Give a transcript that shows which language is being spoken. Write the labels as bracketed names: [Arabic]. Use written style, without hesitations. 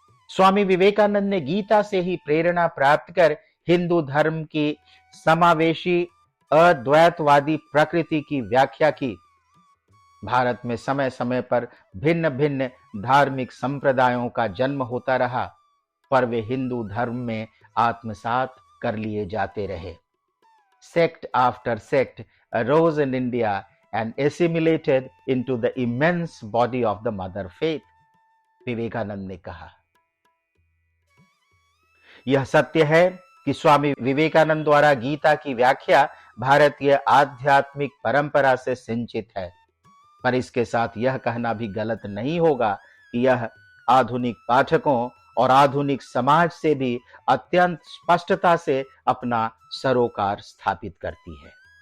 [Hindi] स्वामी विवेकानंद ने गीता से ही प्रेरणा प्राप्त कर हिंदू धर्म की समावेशी अद्वैतवादी प्रकृति की व्याख्या की। भारत में समय समय पर भिन्न भिन्न धार्मिक संप्रदायों का जन्म होता रहा, पर वे हिंदू धर्म में आत्मसात कर लिए जाते रहे। [English] Sect after sect arose in India and assimilated into the immense body of the mother faith. [Hindi] Vivekananda ने कहा। यह सत्य है कि स्वामी विवेकानंद द्वारा गीता की व्याख्या भारतीय आध्यात्मिक परंपरा से सिंचित है, पर इसके साथ यह कहना भी गलत नहीं होगा कि यह आधुनिक पाठकों और आधुनिक समाज से भी अत्यंत स्पष्टता से अपना सरोकार स्थापित करती है।